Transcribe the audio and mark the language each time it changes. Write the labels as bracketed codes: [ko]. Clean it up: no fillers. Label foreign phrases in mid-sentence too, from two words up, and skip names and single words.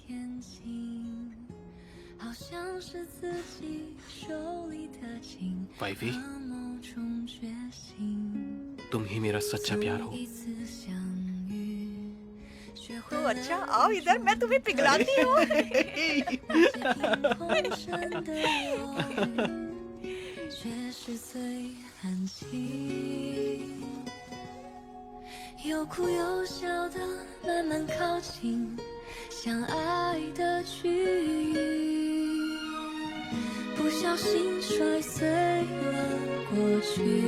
[hi] वाइफी, तुम ही मेरा सच्चा प्यार हो। तो अच्छा, आओ इधर, मैं तुम्हें पिघलाती हूँ। [zh] 却是最安静，有哭有笑的慢慢靠近，相爱的距离，不小心摔碎了过去，